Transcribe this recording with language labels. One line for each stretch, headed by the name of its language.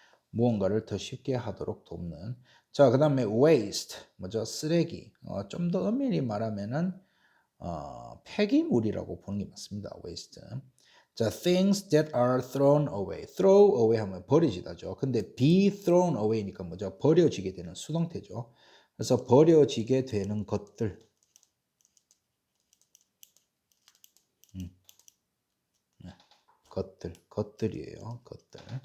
Korean: 무언가를 더 쉽게 하도록 돕는. 자, 그 다음에 waste, 뭐죠? 쓰레기. 좀 더 엄밀히 말하면은 폐기물이라고 보는 게 맞습니다.
English: waste. 자, things that are thrown away.
Korean: throw away 하면 버려지다죠. 근데 be thrown away니까 뭐죠? 버려지게 되는 수동태죠. 그래서 버려지게 되는 것들. 것들이에요. 것들.